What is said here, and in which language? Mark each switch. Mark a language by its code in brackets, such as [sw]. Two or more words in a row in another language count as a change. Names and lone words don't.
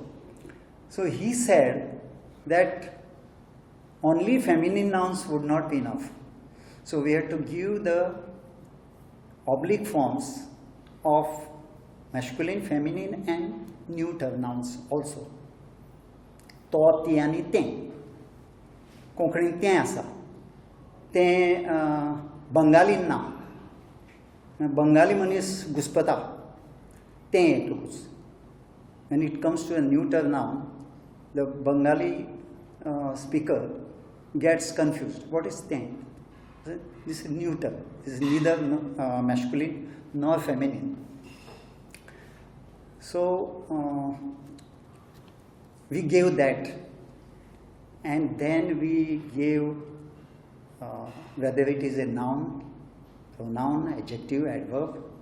[en] So he said that only feminine nouns would not be enough. So we had to give the oblique forms of masculine, feminine and neuter nouns also. [kok] To, ti आणि तें. कोंकणीन तें आसा. तें बंगालीन ना. Bengali manis guspata. Teं येतूच. [en] When it comes to a neuter noun, the Bengali speaker gets confused. What is teं? This is neuter. This is neither masculine nor feminine. So we gave that, and then we gave whether it is a noun, pronoun, adjective, adverb.